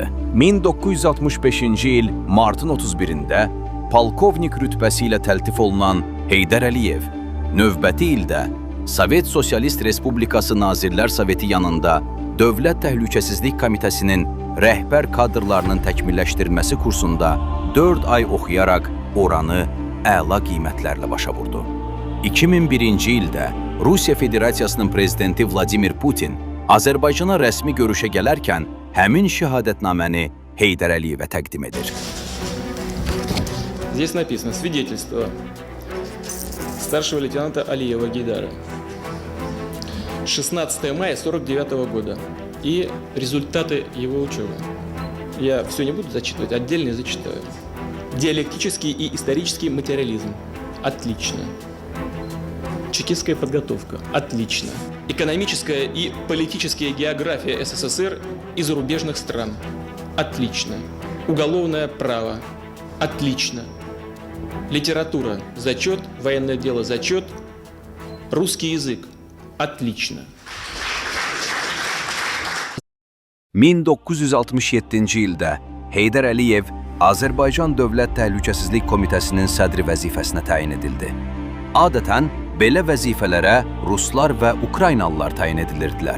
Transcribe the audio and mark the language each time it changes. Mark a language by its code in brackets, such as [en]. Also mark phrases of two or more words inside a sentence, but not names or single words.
[az] 1965-ci il martın 31-də polkovnik rütbəsi ilə təltif olunan Heydər Əliyev növbəti ildə Sovet Sosialist Respublikası Nazirlər Soveti yanında Dövlət Təhlükəsizlik Komitəsinin rəhbər kadrlarının təkmilləşdirilməsi kursunda 4 ay oxuyaraq oranı əla qiymətlərlə başa vurdu. 2001-ci ildə Rusiya Federasiyasının prezidenti Vladimir Putin Azərbaycana rəsmi görüşə gələrkən həmin şəhadətnaməni Heydər Əliyevə təqdim edir. [ru] Здесь написано свидетельство старшего лейтенанта Алиева Гейдара. 16 мая 1949 года и результаты его учебы. Я все не буду зачитывать, отдельно зачитаю. Диалектический и исторический материализм. Отлично. Чекистская подготовка. Отлично. Экономическая и политическая география СССР и зарубежных стран. Отлично. Уголовное право. Отлично. Литература. Зачет. Военное дело. Зачет. Русский язык. Отлично. [az] 1967-ci ildə Heydər Əliyev Azərbaycan Dövlət Təhlükəsizlik Komitəsinin sədri vəzifəsinə təyin edildi. Adətən belə vəzifələrə ruslar və Ukraynalılar təyin edilirdilər.